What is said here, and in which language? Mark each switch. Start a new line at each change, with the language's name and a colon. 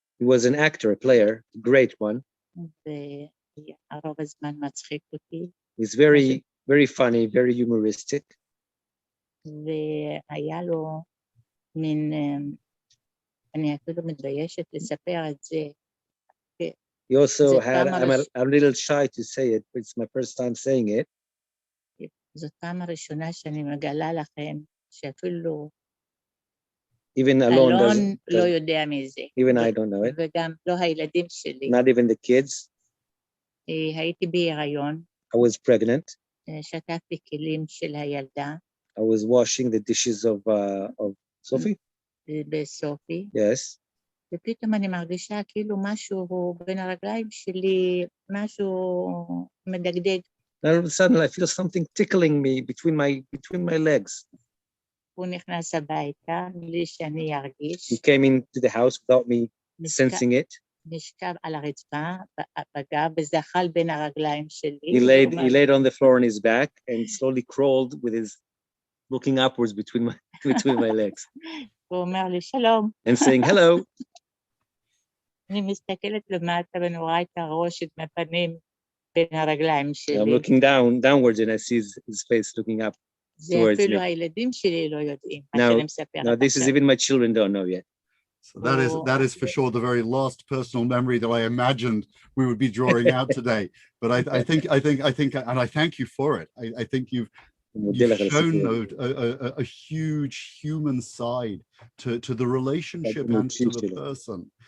English: He was an actor, a player, a great one.
Hebrew: והרוב הזמן מצחיק אותי.
English: He's very funny, very humoristic.
Hebrew: והיה לו מין, אני אפילו מתביישת לספר את זה.
English: He also had, I'm a little shy to say it, but it's my first time saying it.
Hebrew: זאת פעם הראשונה שאני מגלה לכם שאפילו
English: Even
Hebrew: אלון
English: Alon
Hebrew: לא יודע מזה.
English: Even I don't know it.
Hebrew: וגם לא הילדים שלי.
English: Not even the kids.
Hebrew: הייתי בהיריון.
English: I was pregnant.
Hebrew: שטפתי כלים של הילדה.
English: I was washing the dishes of Sophie.
Hebrew: בסופי.
English: Yes.
Hebrew: ופתאום אני מרגישה כאילו משהו בין הרגליים שלי, משהו מדגדג.
English: All of a sudden, I feel something tickling me between my legs.
Hebrew: הוא נכנס הביתה, בלי שאני ארגיש.
English: He came into the house without me sensing it.
Hebrew: נשכב על הרצפה, בגב, וזחל בין הרגליים שלי.
English: He laid on the floor on his back and slowly crawled with his looking upwards between my legs.
Hebrew: הוא אומר לי, שלום.
English: And saying, hello.
Hebrew: אני מסתכלת למטה ואני רואה את הראש, את הפנים בין הרגליים שלי.
English: I'm looking downwards and I see his face looking up towards me.
Hebrew: זה אפילו הילדים שלי לא יודעים.
English: Now, this is even my children don't know yet. So that is for sure the very last personal memory that I imagined we would be drawing out today. But I think, and I thank you for it. I think you've shown a huge human side to the relationship and to the person.